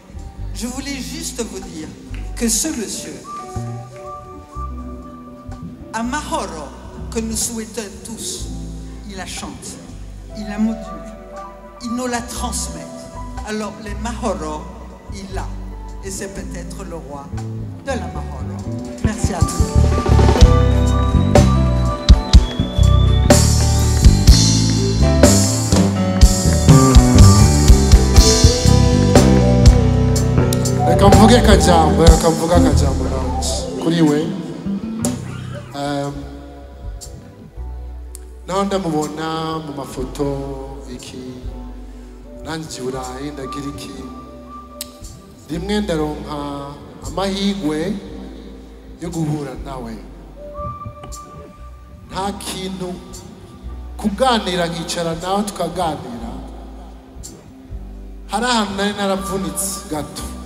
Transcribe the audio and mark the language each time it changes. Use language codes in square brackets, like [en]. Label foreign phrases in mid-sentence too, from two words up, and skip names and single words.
[fr] Je voulais juste vous dire que ce monsieur, à Mahoro, que nous souhaitons tous, il la chante, il la module, il nous la transmet. Alors les Mahoro, il l'a. Et c'est peut-être le roi de la Mahoro. Merci à tous. [rn] Reka mvuge akajambo kuri we. Naho ndamubona mu mafoto iki nanjye Burayi ndagira iki rimwe ndaronka amahigwe yo guhura nawe nta kintu kuganira nkicara nawe tukaganira hari ahantu nari naravunitse gato